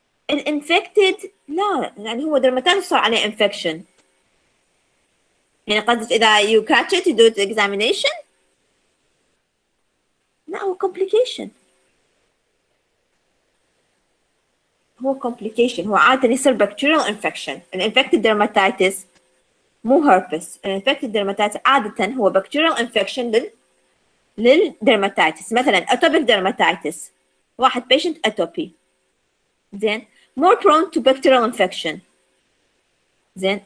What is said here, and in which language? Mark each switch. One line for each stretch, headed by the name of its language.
Arabic: الانفكتد لا، يعني هو درماتايتس صار عليه انفكشن. يعني قصدك اذا
English: you catch it you do the examination؟
Arabic: لا، هو complication، هو complication، هو عادة يصير
English: bacterial infection.
Arabic: الانفكتد درماتايتس مو هربس، الانفكتد درماتايتس عادة هو
English: bacterial infection
Arabic: للدرماتايتس. مثلا اتوبيك درماتايتس، واحد patient اتوبي، زين،
English: more prone to bacterial infection،
Arabic: زين.